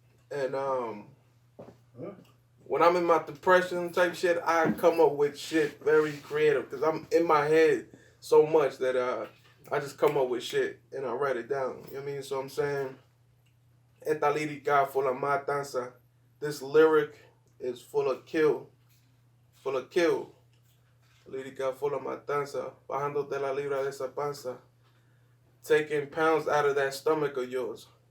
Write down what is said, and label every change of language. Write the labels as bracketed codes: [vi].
[en] And when I'm in my depression type shit, I come up with shit very creative because I'm in my head so much that I just come up with shit and I write it down. You know what I mean? So I'm saying, [es] esta lírica [en] full of matanza. This lyric is full of kill. Full of kill. Lírica full of matanza. [es] Bajándote la libra de esa panza. [en] Taking pounds out of that stomach of yours.